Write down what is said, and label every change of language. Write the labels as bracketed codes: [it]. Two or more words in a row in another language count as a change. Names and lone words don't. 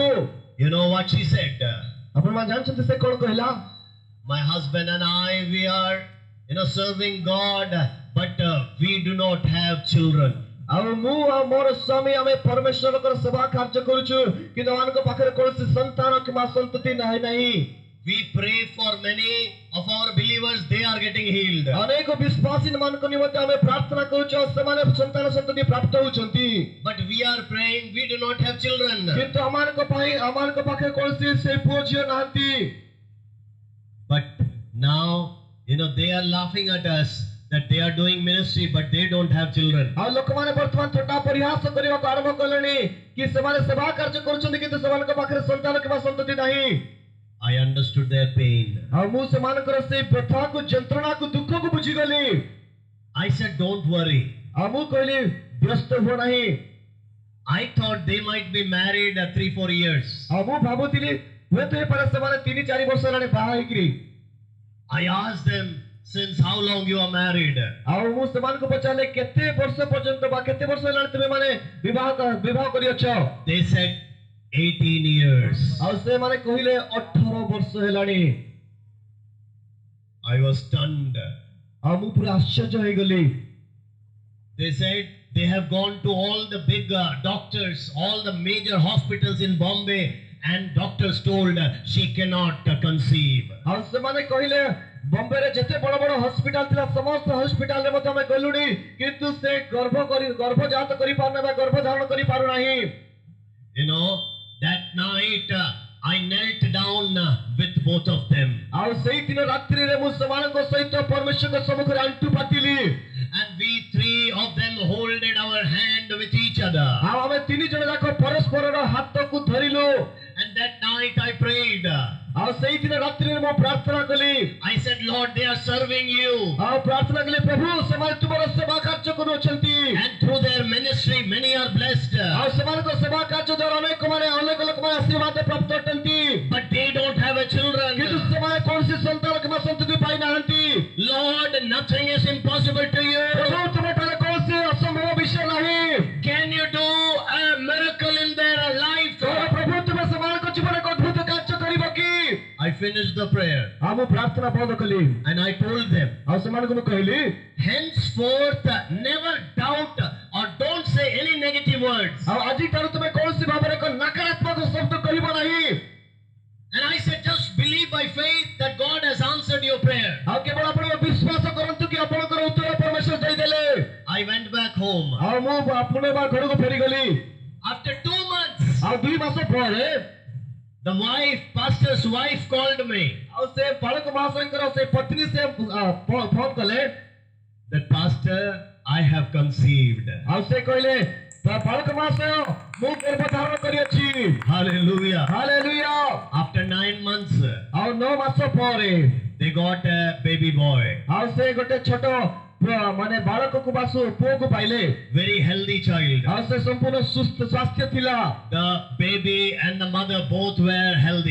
[en] You know what she said? [or] ଆପଣମାନେ ଜାଣିଛନ୍ତି ସେ କଣ କହିଲା? [en] My husband and I, we are serving God, but we do not have children. [or] ଆଉ ମୁଁ ଆଉ ମୋର ସ୍ୱାମୀ ଆମେ ପରମେଶ୍ୱରଙ୍କର ସେବା କାର୍ଯ୍ୟ କରୁଛୁ କିନ୍ତୁ ଆମମାନଙ୍କ ପାଖରେ କୌଣସି ସନ୍ତାନ କିମ୍ବା ସନ୍ତତି ନାହିଁ। [en] We pray for many of our believers, they are getting healed. [or] ଅନେକ ବିଶ୍ୱାସୀ ମାନଙ୍କ ନିମନ୍ତେ ଆମେ ପ୍ରାର୍ଥନା କରୁଛୁ ଆଉ ସେମାନେ ସନ୍ତାନ ସନ୍ତତି ପ୍ରାପ୍ତ ହେଉଛନ୍ତି। [en] But we are praying, we do not have children. [or] କିନ୍ତୁ ଆମମାନଙ୍କ ପାଖରେ କୌଣସି ସେ ପୁଅ ଝିଅ ନାହାନ୍ତି। [en] But now, they are laughing at us that they are doing ministry, but they don't have children. [or] ଆଉ ଲୋକମାନେ ବର୍ତ୍ତମାନ ଥଟ୍ଟା ପରିହାସ କରିବାକୁ ଆରମ୍ଭ କଲେଣି କି ସେମାନେ ସେବା କାର୍ଯ୍ୟ କରୁଛନ୍ତି କିନ୍ତୁ ସେମାନଙ୍କ ପାଖରେ ସନ୍ତାନ କିମ୍ବା ସନ୍ତତି ନାହିଁ। [en] I understood their pain. [or] ଆଉ ମୁଁ ସେମାନଙ୍କର ସେଇ ବ୍ୟଥାକୁ ଯନ୍ତ୍ରଣାକୁ ଦୁଃଖକୁ ବୁଝିଗଲି। [en] I said, don't worry. [or] ଆଉ ମୁଁ କହିଲି ବ୍ୟସ୍ତ ହୁଅ ନାହିଁ। [en] I thought they might be married 3-4 years. [or] ଆଉ ମୁଁ ଭାବୁଥିଲି ହୁଏତ ହେଇପାରେ ସେମାନେ 3-4 ବର୍ଷ ହେଲାଣି ବାହା ହେଇକିରି। [en] I asked them, since how long you are married? [or] ଆଉ ମୁଁ ସେମାନଙ୍କୁ ପଚାରିଲି କେତେ ବର୍ଷ ପର୍ଯ୍ୟନ୍ତ ବା କେତେ ବର୍ଷ ହେଲାଣି ତୁମେ ମାନେ ବିବାହ କରିଅଛ? [en] They said 18 years. [or] ଆଉ ସେମାନେ କହିଲେ 18 ବର୍ଷ ହେଲାଣି। [en] I was stunned. [or] ଆଉ ମୁଁ ପୁରା ଆଶ୍ଚର୍ଯ୍ୟ ହେଇଗଲି। [en] They said they have gone to all the big doctors, all the major hospitals in Bombay, and doctors told she cannot conceive. [or] ଆଉ ସେମାନେ କହିଲେ ବମ୍ବେରେ ଯେତେ ବଡ଼ ବଡ଼ ହସ୍ପିଟାଲ ଥିଲା ସମସ୍ତ ହସ୍ପିଟାଲରେ ମଧ୍ୟ ଆମେ ଗଲୁଣି କିନ୍ତୁ ସେ ଗର୍ଭଜାତ କରିପାରୁନି ବା ଗର୍ଭଧାରଣ କରିପାରୁନାହିଁ। [en] That night I knelt down with both of them. [or] ଆଉ ସେଇ ଦିନ ରାତ୍ରିରେ ମୁଁ ସେମାନଙ୍କ ସହିତ ପରମେଶ୍ୱରଙ୍କ ସମ୍ମୁଖରେ ଆଣ୍ଠୁ ପାତିଲି। [en] And we three of them holded our hand with each other. [or] ଆଉ ଆମେ ତିନି ଜଣ ଯାକ ପରସ୍ପରର ହାତକୁ ଧରିଲୁ। [en] And that night I prayed. [or] ଆଉ ସେଇ ଦିନ ରାତ୍ରିରେ ମୁଁ ପ୍ରାର୍ଥନା କଲି। [en] I said, Lord, they are serving you. [or] ଆଉ ପ୍ରାର୍ଥନା କଲି ପ୍ରଭୁ ସେମାନେ ତୁମର ସେବା କାର୍ଯ୍ୟ କରୁଅଛନ୍ତି। [en] And through their ministry many are blessed. [or] ଆଉ ସେମାନଙ୍କ ସେବା କାର୍ଯ୍ୟ ଦ୍ୱାରା ଅନେକ ଲୋକମାନେ ଆଶୀର୍ବାଦ ପ୍ରାପ୍ତ ଅଟନ୍ତି। [en] But they don't have a children. [or] କିନ୍ତୁ ସେମାନେ କୌଣସି ସନ୍ତାନ କିମ୍ବା ସନ୍ତତି ପାଇନାହାନ୍ତି। [en] Lord, nothing is impossible to you. [or] ପ୍ରଭୁ ତୁମଠାରେ କୌଣସି ଅସମ୍ଭବ ବିଷୟ ନାହିଁ। [en] Can you do a miracle in their life? [or] ପ୍ରଭୁ ତୁମେ ସେମାନଙ୍କ ଜୀବନରେ ଅଦ୍ଭୁତ କାର୍ଯ୍ୟ କରିବ କି? [en] I finished the prayer. [or] ଆଉ ମୁଁ ପ୍ରାର୍ଥନା ବନ୍ଦ କଲି। [en] And I told them, [or] ଆଉ ସେମାନଙ୍କୁ ମୁଁ କହିଲି [en] henceforth never doubt or don't say any negative words. [or] ଆଉ ଆଜିଠାରୁ ତୁମେ କୌଣସି ଭାବରେ ଏକ ନକାରାତ୍ମକ ଶବ୍ଦ କହିବ ନାହିଁ। [en] And I said, just believe by faith that God has answered your prayer. [or] ଆଉ କେବଳ ଆପଣ ବିଶ୍ୱାସ କରନ୍ତୁ କି ଆପଣଙ୍କର ଉତ୍ତର ପରମେଶ୍ୱର ଦେଇଦେଲେ। [en] I went back home. [or] ଆଉ ମୁଁ ପୁନର୍ବାର ଘରକୁ ଫେରିଗଲି। [en] After 2 months, [or] ଆଉ 2 ମାସ ପରେ [en] the pastor's wife called me. [or] ଆଉ ସେ ପାଳକ ମହାଶୟଙ୍କର ସେ ପତ୍ନୀ ସେ ଫୋନ କଲେ [en] that pastor, I have conceived. [or] ଆଉ ସେ କହିଲେ ପାଳକ ମହାଶୟ ମୁଁ ଗର୍ଭଧାରଣ କରିଅଛି। [en] Hallelujah. [or] Hallelujah. [en] After 9 months, [or] ଆଉ 9 ମାସ ପରେ [en] they got a baby boy. [or] ଆଉ ସେ ଗୋଟେ ଛୋଟ ମାନେ ବାଳକକୁ ବା ପୁଅକୁ ପାଇଲେ [en] very healthy child. [or] ଆଉ ସେ ସମ୍ପୂର୍ଣ୍ଣ ସୁସ୍ଥ ସ୍ୱାସ୍ଥ୍ୟ ଥିଲା [en] The baby and the mother both were healthy.